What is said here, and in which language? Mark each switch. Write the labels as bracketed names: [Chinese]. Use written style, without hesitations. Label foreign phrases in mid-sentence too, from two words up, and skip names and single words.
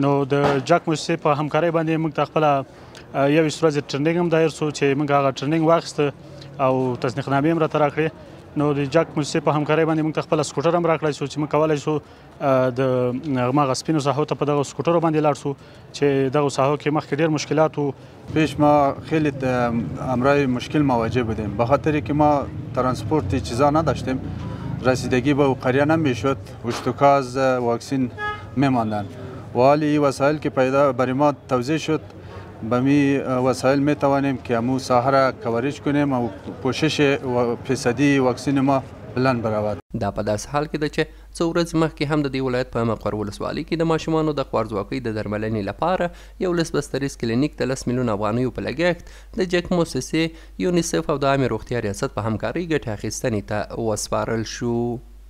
[Pashto] نو د جک موسسې په همکارۍ باندې موږ ته خپله 21 ورځې ټریننګ هم دایر سو چې موږ هغه ټریننګ واخیسته او تصدیقنامې هم راته راکړې. نو د جک موسسې په همکارۍ باندې موږ ته خپله سکوټر هم راکړی سو چې موږ کولی سو د هماغه سپینو ساحو ته په دغه سکوټرو باندې لاړ سو چې دغه ساحو کې مخکې ډېر مشکلات و. [Persian] پیش ما خیلی امرای مشکل مواجه بودیم به خاطری که ما ترانسپورت چیزا نداشتیم رسیدگی به قریه نمیشد اشتکاز واکسین میماندن و حالی این وسایل که پیدا برای ما توزیع شد به می وسایل می توانیم که همو ساحه را کوریج کنیم و پوشش فیصدی واکسین ما بلند برود. [Pashto] دا په داسې حال کې ده چې څو ورځې مخکې هم د دې ولایت په مقر ولسوالۍ کې د ماشومانو د خوارځواکۍ د درملنې لپاره یو بستریز کلینیک د 10 میلیون افغانیو په لګښت د جک موسسې یونیسف او د عامې روغتیا ریاست په همکارۍ ګټې اخیستنې ته وسپارل شو.